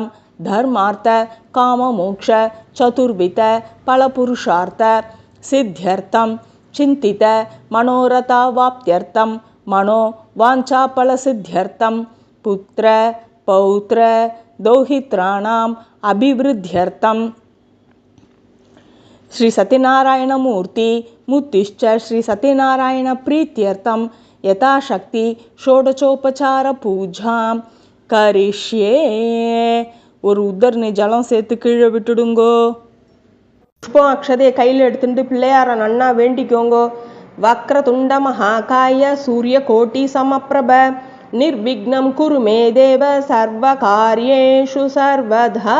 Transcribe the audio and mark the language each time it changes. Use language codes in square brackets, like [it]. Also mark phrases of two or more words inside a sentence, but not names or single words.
[sa] धर्मार्थ काममोक्ष चतुर्विध फलपुरुषार्थ सिद्ध्यर्थं चिन्तित मनोरथावाप्त्यर्थं मनो वाञ्छाफलसिद्ध्यर्थं पुत्र पौत्र दौहित्राणाम् अभिवृद्ध्यर्थं श्री सत्यनारायणमूर्ति मुत्तिश्च श्री सत्यनारायण प्रीत्यर्थं यथाशक्ति षोडशोपचार पूजां करिष्ये. [ta] ஒரு உத்தரணி ஜலம் சேர்த்து கீழே விட்டுடுங்கோ. புஷ்பம் அக்ஷதையை கையில் எடுத்துட்டு பிள்ளையார நன்னா வேண்டிக்கோங்கோ. [sa] वक्रतुण्ड महाकाय सूर्य कोटि समप्रभ निर्विघ्नं कुरु मे देव सर्व कार्येषु सर्वदा.